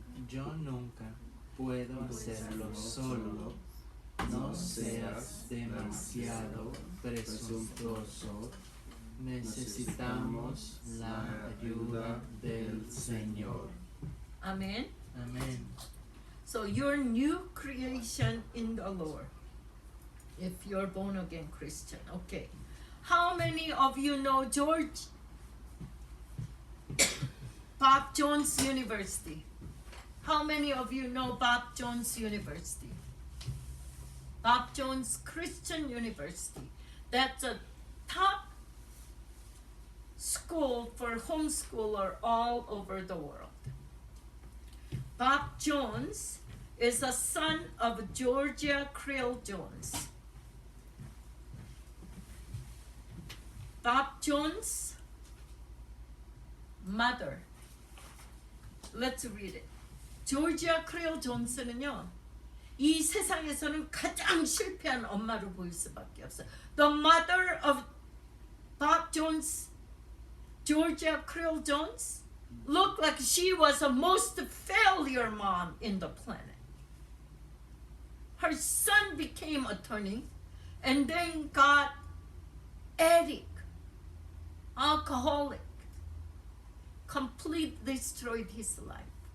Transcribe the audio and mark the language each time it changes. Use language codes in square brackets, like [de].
[es] Yo nunca puedo hacerlo solo. No seas demasiado presuntuoso. Necesitamos la ayuda del Señor. [en] Amen. Amen. So you're new creation in the Lord. If you're born again Christian, okay. How many of you know George Bob Jones University? How many of you know Bob Jones University? Bob Jones Christian University. That's a top school for homeschooler all over the world. Bob Jones is a son of Georgia Creel Jones. Bob Jones' mother. Let's read it. Georgia Creel Jones는요, [ko] 이 세상에서는 가장 실패한 엄마로 보일 수밖에 없어요. [en] The mother of Bob Jones, Georgia Creel Jones, looked like she was the most failure mom in the planet. Her son became attorney and then got addict, alcoholic, completely destroyed his life.